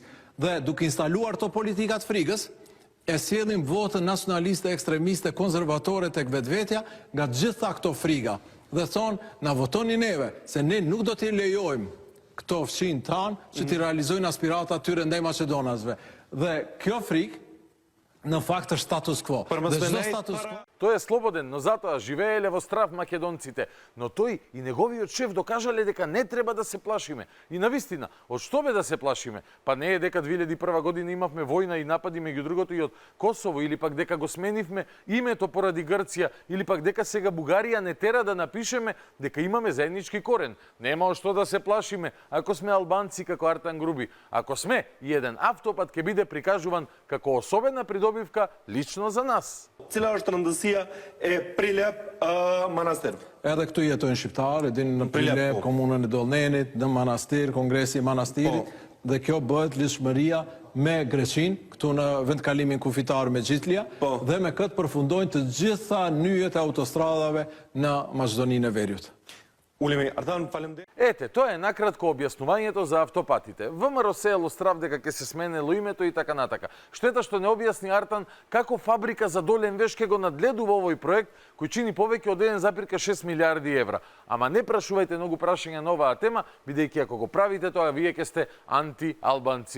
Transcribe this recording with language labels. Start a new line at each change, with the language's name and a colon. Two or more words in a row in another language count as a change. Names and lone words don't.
Albanian: Dhe duke instaluar këto politikat frikës, e sjellim votën nacionaliste, ekstremiste, konservatore tek vetvetja nga gjitha këto frika. Dhe thonë, na votoni neve, se ne nuk do t'i lejojmë këto fqinj tanë që t'i realizojnë aspiratat tyre ndaj Maqedonasve. Dhe kjo frikë në fakt është
Latin: status quo.
Albanian: Dhe çdo
Latin: status quo
Macedonian: Тој е слободен, но затоа живееле во страв македонците. Но тој и неговиот шеф докажале дека не треба да се плашиме. И навистина, од што бе да се плашиме? Па не е дека 2001 година имавме војна и напади меѓу другото и од Косово, или пак дека го сменивме името поради Грција, или пак дека сега Бугарија не тера да напишеме дека имаме заеднички корен. Нема од што да се плашиме ако сме албанци како Артан Груби. Ако сме, и еден автопат ќе биде прикажуван како особена придобивка лично за нас.
Albanian: Cila është rëndësia e Prilep Manastir? Edhe këtu jetojnë shqiptarë, din në Prilep, komunën e Dollnenit, në Manastir, kongresi i Manastirit, dhe kjo bëhet lidhshmëria me Greqinë, këtu në vendkalimin kufitar me Gjitlia, dhe me këtë përfundojnë të gjitha nyjet e autostradave në Maqedoninë e Veriut. Ulemi, Artan, faleminderit.
Macedonian: Ете, тоа е накратко објаснувањето за автопатите. ВМРО се елустрав дека ќе се сменело името и така натака. Штета што не објасни Артан како фабрика за долен веш ќе го надледува овој проект кој чини повеќе од 1,6 милиарди евра. Ама не прашувајте многу прашања на оваа тема, бидејќи ако го правите тоа, вие ќе сте анти-албанци.